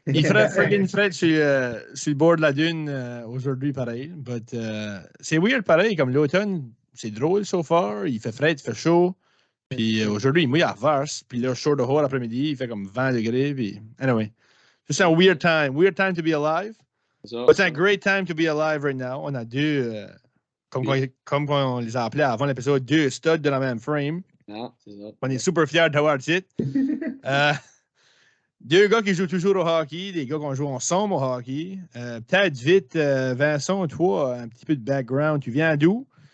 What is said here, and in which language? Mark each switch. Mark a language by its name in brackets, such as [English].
[French] Il ferait friggin' fret sur le bord de la dune aujourd'hui pareil. But c'est weird pareil. Comme l'automne, c'est drôle [English] so far. [French] Il fait fret, il fait chaud. Puis aujourd'hui, il mouille à verse. Puis là, chaud dehors l'après-midi, il fait comme 20 degrés. Puis anyway, c'est un weird time. [English] Weird time to be alive. It's a great time to be alive right now. [French] On a deux, comme on les a appelés avant l'épisode, deux studs de la même frame. Ah, c'est ça. On est super fiers d'avoir le titre. Deux gars qui jouent toujours au hockey, des gars qui ont joué ensemble au hockey. Peut-être vite, Vincent, toi, un petit peu de background. Tu viens d'où?